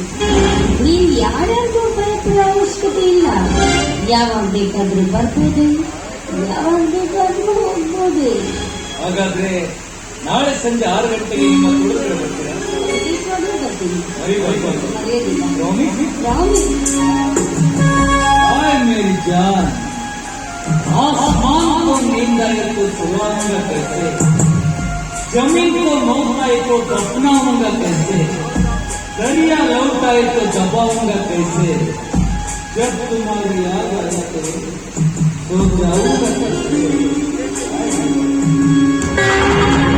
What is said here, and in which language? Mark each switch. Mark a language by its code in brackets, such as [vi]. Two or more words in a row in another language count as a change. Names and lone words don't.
[kn] ನೀವು ಯಾರ್ಯಾರಿಗೂ ಭಯಪಡುವ ಅವಶ್ಯಕತೆ ಇಲ್ಲ. ಯಾವಾಗ ಬೇಕಾದ್ರೂ ಬರ್ಬೋದು, ಯಾವಾಗ ಬೇಕಾದ್ರೂ ಹೋಗ್ಬೋದು. ಹಾಗಾದ್ರೆ ನಾಳೆ ಸಂಜೆ 6 ಗಂಟೆಗೆ ನಿಮ್ಮ ತೋಟದ ಬರ್ತೀರಾ? ಬರ್ತೀನಿ. ಮರೆಯೋದಿಲ್ಲ. [hi] मेरी जान, आसमान को नींद आए तो सुलाऊंगा कैसे, जमीन को मौत आए तो दफनाऊंगा कैसे, दरिया लौट आए तो दबाऊंगा कैसे, जब तुम्हारी याद आए तो जाऊंगा कैसे.